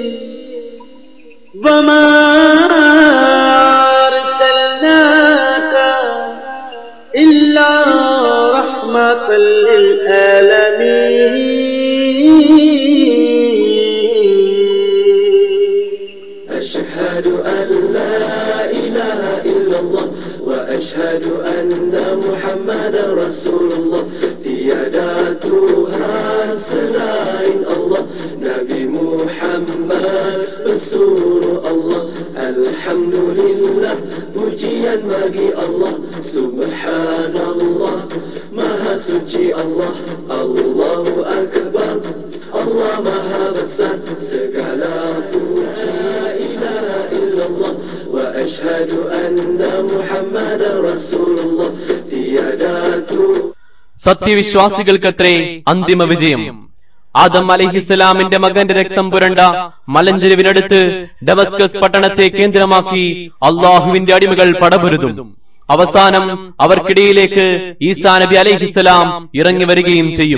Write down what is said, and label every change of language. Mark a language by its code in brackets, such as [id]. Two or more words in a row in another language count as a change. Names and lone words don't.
[ar] وما أرسلناك إلا رحمة للعالمين. أشهد أن لا إله إلا الله وأشهد أن محمدا رسول الله. [ms] tiada Tuhan selain Allah, Nabi Muhammad Rasul Allah. Alhamdulillah, pujian bagi Allah. Subhanallah, Maha suci Allah. Allahu Akbar, Allah Maha besar. Segala puji [ar] إله إلا الله. وأشهد أن محمدا رسول الله. [ms] tiada Tuhan. [ml] സത്യവിശ്വാസികൾക്കത്രേ അന്തിമ വിജയം. ആദം അലൈഹിസ്സലാമിന്റെ മകന്റെ രക്തം പുരണ്ട മലഞ്ചെരുവിനടുത്ത് ഡമസ്കസ് പട്ടണത്തെ കേന്ദ്രമാക്കി അള്ളാഹുവിന്റെ അടിമകൾ പടപൊരുതും. അവസാനം അവർക്കിടയിലേക്ക് ഈസാ നബി അലൈഹിസ്സലാം ഇറങ്ങി വരികയും ചെയ്യും.